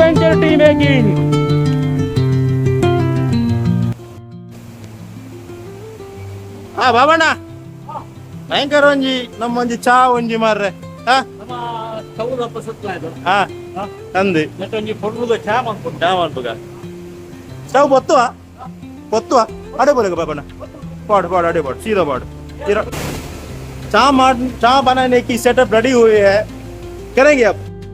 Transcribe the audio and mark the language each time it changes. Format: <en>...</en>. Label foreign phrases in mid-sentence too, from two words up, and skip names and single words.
<tcy>ಬಾಬಣ್ಣ ಭಯಂಕರ ಒಂಜಿ ನಮ್ಮ ಒಂಜಿ ಚಾ ಒಂಜಿ ಮಾರ್ರೆ ಅಂದಿ ಚಾ ಮನ್ಪುಗ ಸ್ಟವ್ ಪೊತ್ತುವ ಅಡೆ ಬೋಲೆಗ ಬಾಬಣ್ಣ</tcy> <hi>पाड़ अड़े पाड़ सीधा पाड़ चाय बनाने की सेटअप रेडी हुई है, करेंगे अब।</hi>